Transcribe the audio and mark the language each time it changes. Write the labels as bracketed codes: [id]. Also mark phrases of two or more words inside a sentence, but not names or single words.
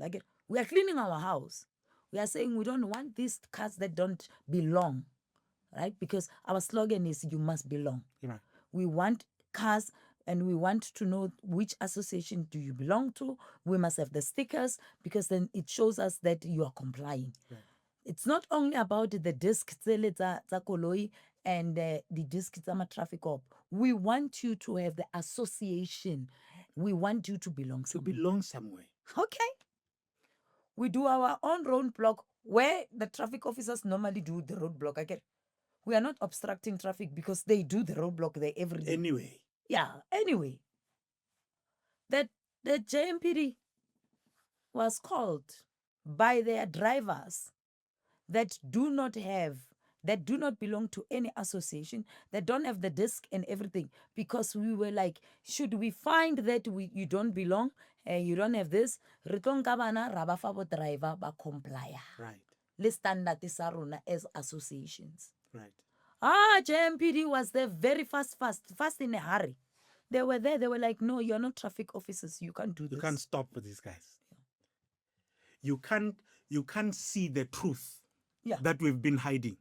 [en] Like we are cleaning our house. We are saying we don't want these cars that don't belong. Right? Because our slogan is you must belong. Right. We want cars and we want to know which association do you belong to. We must have the stickers because then it shows us that you are complying. Right. It's not only about the disc [st] tsa koloi [en] and the disc tsa traffic op. We want you to have the association. We want you to belong somewhere. To belong somewhere. Okay. We do our own roadblock where the traffic officers normally do the roadblock. Again, we are not obstructing traffic because they do the roadblock there every day. Anyway. Yeah, anyway. That the JMPD was called by their drivers that do not belong to any association, that don't have the disc and everything, because we were like, should we find that you don't belong and you don't have this, [st] re tlo nka bana ra ba fa bo driver ba comply. [en] Right. [st] Le standard sa rona [en] as associations. Right. JMPD was there very fast in a hurry. They were there. They were like, no, you're not traffic officers. You can't do this. You can't stop with these guys. Yeah. You can't see the truth that we've been hiding.